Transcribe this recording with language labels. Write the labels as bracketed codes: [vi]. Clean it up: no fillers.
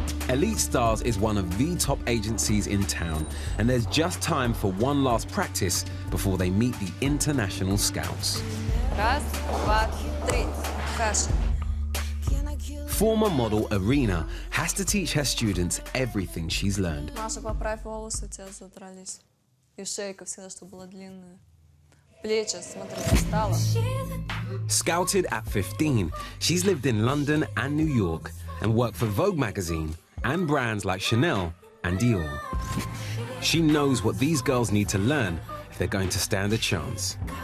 [en] Elite Stars is one of the top agencies in town, and there's just time for one last practice before they meet the international scouts. [ru] Раз, два, три. Fashion. [en] Former model Irina has to teach her students everything she's learned. [ru] Маша, поправь волосы, у тебя задрались. И шейка всегда, чтобы была длинная. Плечи, смотри, встала. [en] Scouted at 15, she's lived in London and New York and worked for Vogue magazine and brands like Chanel and Dior. She knows what these girls need to learn if they're going to stand a chance.